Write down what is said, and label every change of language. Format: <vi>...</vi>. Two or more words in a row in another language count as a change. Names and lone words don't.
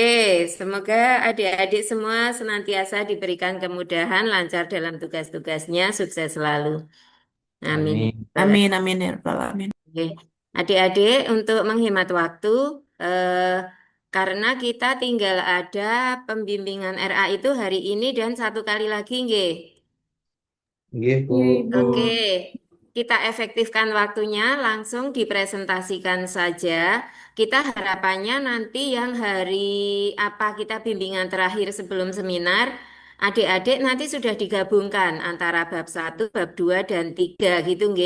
<id>Semoga adik-adik semua senantiasa diberikan kemudahan, lancar dalam tugas-tugasnya, sukses selalu. Amin. Amin.</id> <ar>آمين، آمين، يا رب العالمين.</ar> <id>Oke. Adik-adik, untuk menghemat waktu, karena kita tinggal ada pembimbingan RA itu hari ini dan 1 kali lagi, nggih. Nggih, Bu. Iya, Ibu. Oke, kita efektifkan waktunya, langsung dipresentasikan saja. Kita harapannya nanti yang hari apa kita bimbingan terakhir sebelum seminar, adik-adik nanti sudah digabungkan antara bab 1, bab 2, dan 3 gitu, nggih.</id>